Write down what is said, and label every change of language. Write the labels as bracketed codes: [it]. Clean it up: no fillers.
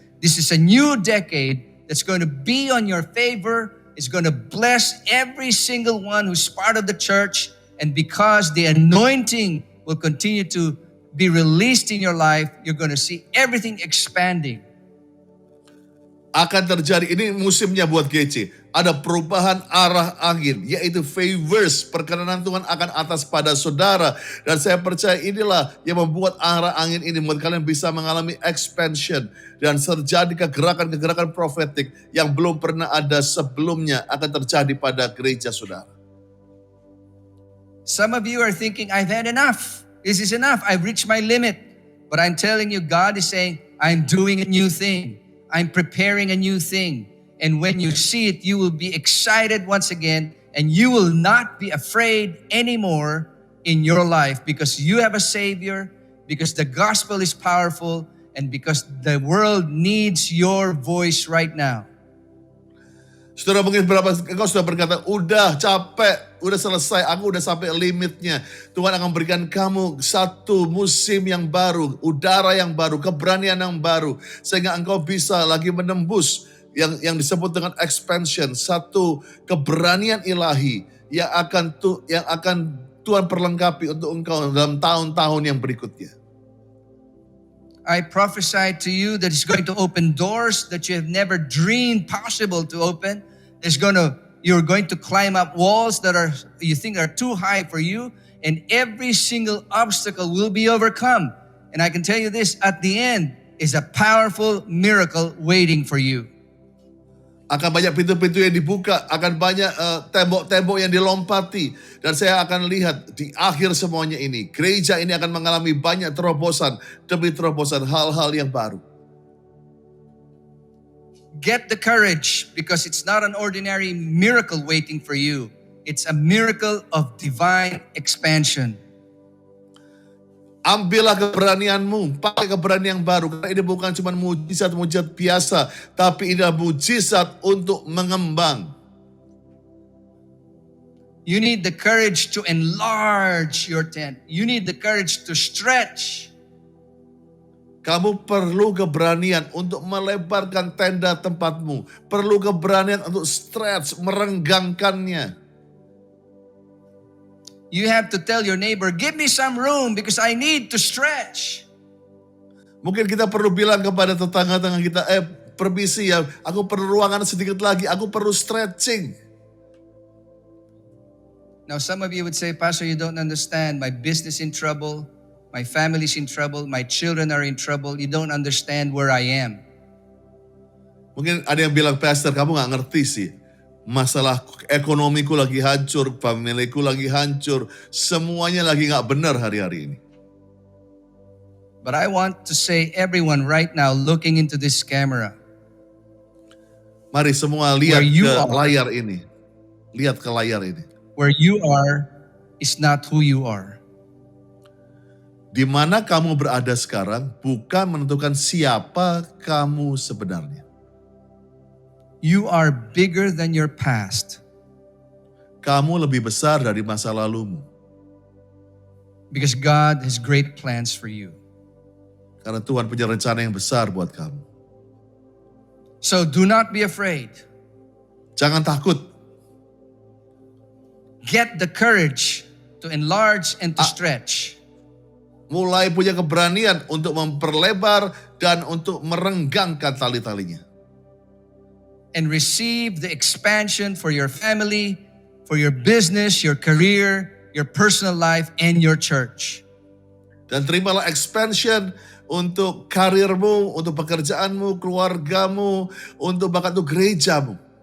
[en] This is a new decade that's going to be on your favor. It's going to bless every single one who's part of the church. And because the anointing will continue to be released in your life, you're going to see everything expanding. [id] Akan terjadi, ini musimnya buat GC. Ada perubahan arah angin, yaitu favors, perkenanan Tuhan akan atas pada saudara. Dan saya percaya inilah yang membuat arah angin ini membuat kalian bisa mengalami expansion. Dan terjadi kegerakan-kegerakan profetik yang belum pernah ada sebelumnya akan terjadi pada gereja saudara. [en] Some of you are thinking, I've had enough. This is enough. I've reached my limit. But I'm telling you, God is saying, I'm doing a new thing. I'm preparing a new thing. And when you see it, you will be excited once again. And you will not be afraid anymore in your life because you have a Savior, because the gospel is powerful, and because the world needs your voice right now. [id] Saudara, mungkin berapa engkau sudah berkata, udah capek, udah selesai, aku udah sampai limitnya. Tuhan akan berikan kamu satu musim yang baru, udara yang baru, keberanian yang baru. Sehingga engkau bisa lagi menembus yang disebut dengan expansion. Satu keberanian ilahi yang akan Tuhan perlengkapi untuk engkau dalam tahun-tahun yang berikutnya. [en] I prophesy to you that it's going to open doors that you have never dreamed possible to open. You're going to climb up walls that you think are too high for you, and every single obstacle will be overcome. And I can tell you this, at the end is a powerful miracle waiting for you. [id] Akan banyak pintu-pintu yang dibuka, akan banyak tembok-tembok yang dilompati. Dan saya akan lihat di akhir semuanya ini, gereja ini akan mengalami banyak terobosan demi terobosan hal-hal yang baru. [en] Get the courage because it's not an ordinary miracle waiting for you. It's a miracle of divine expansion. [id] Ambillah keberanianmu, pakai keberanian yang baru. Karena ini bukan cuma mujizat-mujizat biasa, tapi ini adalah mujizat untuk mengembang. [en] You need the courage to enlarge your tent. You need the courage to stretch. [id] Kamu perlu keberanian untuk melebarkan tenda tempatmu. Perlu keberanian untuk stretch, merenggangkannya. [en] You have to tell your neighbor, give me some room because I need to stretch. [id] Mungkin kita perlu bilang kepada tetangga-tetangga kita, permisi ya, aku perlu ruangan sedikit lagi, aku perlu stretching. [en] Now some of you would say, Pastor, you don't understand. My business in trouble, my family's in trouble, my children are in trouble. You don't understand where I am. [id] Mungkin ada yang bilang, Pastor, kamu gak ngerti sih. Masalah ekonomiku lagi hancur, familiku lagi hancur, semuanya lagi gak benar hari-hari ini. [en] But I want to say everyone right now looking into this camera. [id] Mari semua lihat [en] Where you [id] ke [en] are. [id] layar ini. Lihat ke layar ini. [en] Where you are is not who you are. [id] Di mana kamu berada sekarang bukan menentukan siapa kamu sebenarnya. [en] You are bigger than your past. [id] Kamu lebih besar dari masa lalumu. [en] Because God has great plans for you. [id] Karena Tuhan punya rencana yang besar buat kamu. [en] So do not be afraid. [id] Jangan takut. [en] Get the courage to enlarge and to stretch. [id] Mulai punya keberanian untuk memperlebar dan untuk merenggangkan tali-talinya. [en] And receive the expansion for your family, for your business, your career, your personal life, and your church. [id] Dan terimalah expansion untuk karirmu, untuk pekerjaanmu, keluargamu, untuk bahkan untuk gerejamu.